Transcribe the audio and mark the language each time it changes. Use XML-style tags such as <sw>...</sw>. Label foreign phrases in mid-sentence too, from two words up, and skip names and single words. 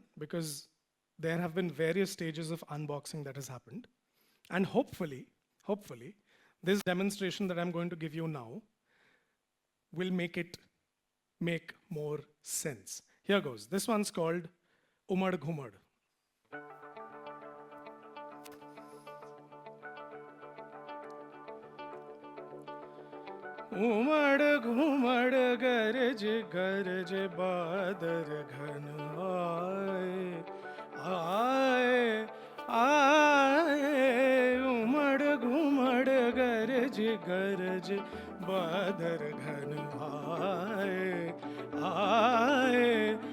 <en>Because there have been various stages of unboxing that has happened. And hopefully, this demonstration that I'm going to give you now will make more sense. Here goes. This one's called Umad Ghumad.</en> <hi>उमड़ घुमड़ गरज गरज बादर घन आए आए आए उमड़ घुमड़ गरज गरज बादर घन आए आए</hi>